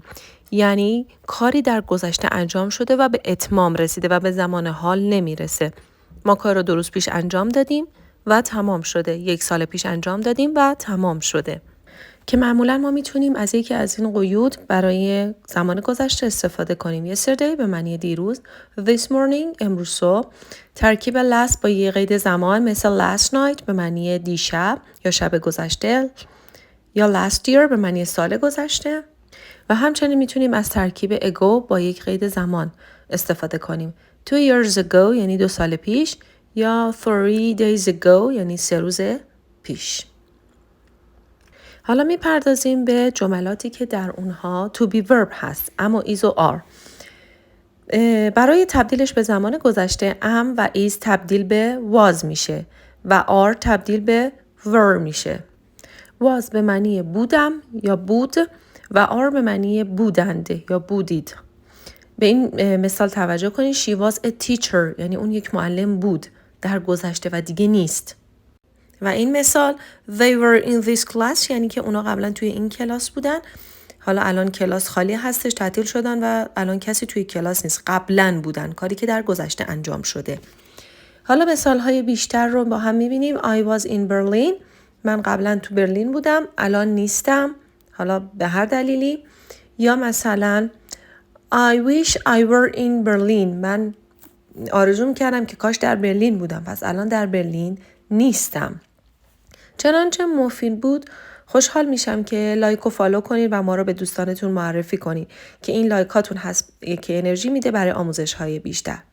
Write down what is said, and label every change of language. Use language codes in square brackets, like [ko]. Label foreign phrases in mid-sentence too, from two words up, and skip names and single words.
[fa] یعنی کاری در گذشته انجام شده و به اتمام رسیده و به زمان حال نمیرسه. ما کار رو 2 روز پیش انجام دادیم و تمام شده. 1 سال پیش انجام دادیم و تمام شده. که معمولا ما میتونیم از یکی از این قیود برای زمان گذشته استفاده کنیم. Yesterday به معنی دیروز، [en] this morning [fa] امروز صبح، ترکیب last با یه قید زمان مثل [en] last night [fa] به معنی دیشب یا شب گذشته، یا [en] last year [fa] به معنی سال گذشته، و همچنین میتونیم از ترکیب ago با یک قید زمان استفاده کنیم. [en] 2 years ago [fa] یعنی 2 سال پیش، یا [en] 3 days ago [fa] یعنی 3 روز پیش. حالا میپردازیم به جملاتی که در اونها [en] to be verb [fa] هست، اما is و are. برای تبدیلش به زمان گذشته am و is تبدیل به was میشه و are تبدیل به were میشه. was به معنی بودم یا بود و are به معنی بودند یا بودید. به این مثال توجه کنید. [en] She was a teacher [fa] یعنی اون یک معلم بود در گذشته و دیگه نیست. و این مثال [en] they were in this class [fa] یعنی که اونا قبلا توی این کلاس بودن، حالا الان کلاس خالی هستش، تعطیل شدن و الان کسی توی کلاس نیست، قبلا بودن، کاری که در گذشته انجام شده. حالا مثال‌های بیشتر رو با هم می‌بینیم. [en] I was in Berlin [fa] من قبلا تو برلین بودم، الان نیستم، حالا به هر دلیلی. یا مثلا [en] I wish I were in Berlin [fa] من آرزو می‌کردم که کاش در برلین بودم، پس الان در برلین نیستم. چنانچه مفید بود، خوشحال میشم که لایک و فالو کنید و ما رو به دوستانتون معرفی کنید که این لایکاتون هست که انرژی میده برای آموزش های بیشتر.